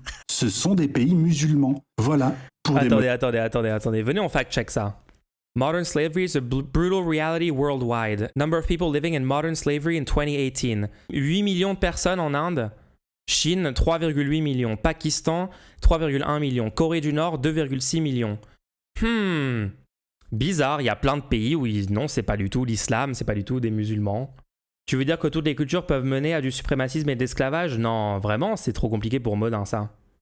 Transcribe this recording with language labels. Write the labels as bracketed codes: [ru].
[fr] Ce sont des pays musulmans. Voilà. Attendez. Venez, on fact-check ça. [en] Modern slavery is a brutal reality worldwide. Number of people living in modern slavery in 2018. [fr] 8 millions de personnes en Inde. Chine, 3,8 millions. Pakistan, 3,1 millions. Corée du Nord, 2,6 millions. Bizarre, il y a plein de pays où non, c'est pas du tout l'islam, c'est pas du tout des musulmans. Tu veux dire que toutes les cultures peuvent mener à du suprémacisme et de l'esclavage? Non, vraiment, c'est trop compliqué pour Modin, ça.